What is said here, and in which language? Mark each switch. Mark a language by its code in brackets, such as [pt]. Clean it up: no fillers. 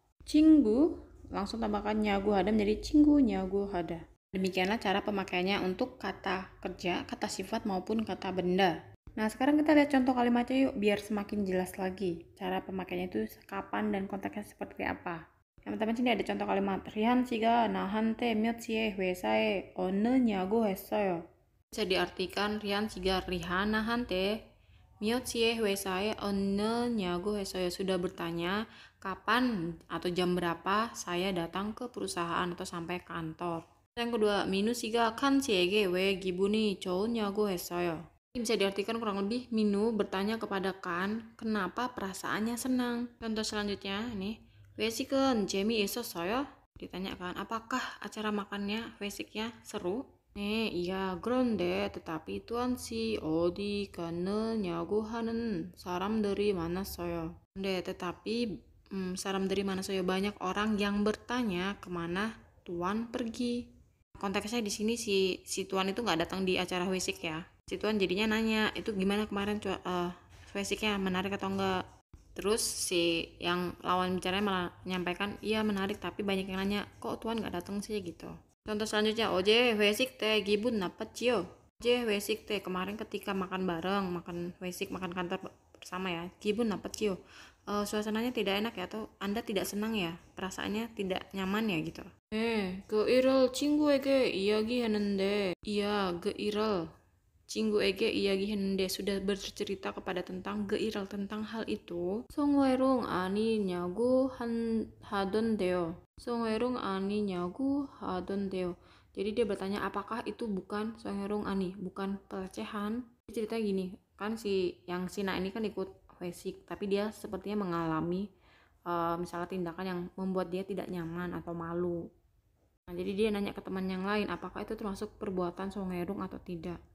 [id] Cinggu, langsung tambahkan nyago, hada menjadi cinggu, nyago, hada. Demikianlah cara pemakaiannya untuk kata kerja, kata sifat maupun kata benda. Nah, sekarang kita lihat contoh kalimatnya yuk biar semakin jelas lagi. Cara pemakaiannya itu kapan dan konteksnya seperti apa. Yang pertama sini ada contoh kalimat. [ko] Rihan 씨가 나한테 몇 시에 회사에 오느냐고 했어요. [id] Bisa diartikan [ko] Rihan 씨가 나한테 몇 시에 회사에 오느냐고 했어요. [id] Sudah bertanya kapan atau jam berapa saya datang ke perusahaan atau sampai kantor. Yang kedua, [ko] 민우 씨가 칸 씨에게 왜 기분이 좋으냐고 했어요. [id] Ini bisa diartikan kurang lebih, Minu bertanya kepada Kan kenapa perasaannya senang. Contoh selanjutnya ini, [ko] 회식은 재미있었어요? [id] Ditanyakan, apakah acara makannya, 회식nya seru? [ko] 네, [id] iya, [ko] 그런데 [id] tetapi tuan si [ko] 어디 갔느냐고 하는 사람들이 많았어요. 네, [id] tetapi [ko] 사람들이 많았어요. [id] Banyak orang yang bertanya kemana tuan pergi. Konteksnya di sini si tuan itu nggak datang di acara wesik ya. Si tuan jadinya nanya, itu gimana kemarin wesiknya, menarik atau enggak? Terus si yang lawan bicaranya malah menyampaikan, iya menarik, tapi banyak yang nanya, kok tuan nggak datang sih gitu. [ko] Contoh selanjutnya, 어제 회식 때 기분 나빴지요? 어제 회식 때, [id] kemarin ketika makan bareng, makan wesik, makan kantor bersama ya, [ko] 기분 나빴지요? [id] Suasananya tidak enak ya, atau Anda tidak senang ya, perasaannya tidak nyaman ya gitu. [ko] 그 일을 친구에게 이야기했는데, [id] iya, [ko] 그 일을 친구에게 이야기했는데 [id] sudah bercerita kepada tentang geiral, tentang hal itu. [ko] 송회롱 아니냐고 하던데요. 송회롱 아니냐고 하던데요. [id] Jadi dia bertanya apakah itu bukan [ko] 송회롱 아니, [id] bukan pelecehan. Ceritanya gini, kan si Sina ini kan ikut wesik, tapi dia sepertinya mengalami misalnya tindakan yang membuat dia tidak nyaman atau malu. Nah, jadi dia nanya ke teman yang lain apakah itu termasuk perbuatan 송회롱 atau tidak.